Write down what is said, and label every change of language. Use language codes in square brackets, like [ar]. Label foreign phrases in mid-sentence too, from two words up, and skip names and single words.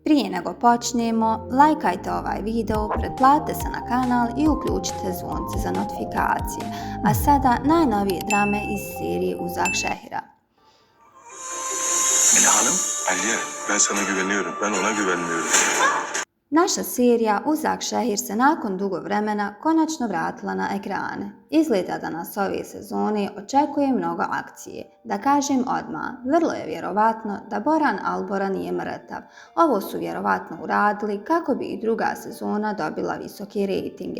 [bs] Prije nego počnemo, lajkajte ovaj video, pretplatite se na kanal i uključite zvonce za notifikacije. A sada najnovije drame iz serije Uzak Şehir'e. [tr] Ela Hanım? Aliye, ben sana güveniyorum. Ben ona güvenmiyorum. [bs] Naša serija Uzak Šehir se nakon dugo vremena konačno vratila na ekrane. Izgleda da nas ove sezone očekuje mnogo akcije. Da kažem odmah, vrlo je vjerovatno da Boran Albora nije mrtav. Ovo su vjerovatno uradili kako bi i druga sezona dobila visoke rejtinge.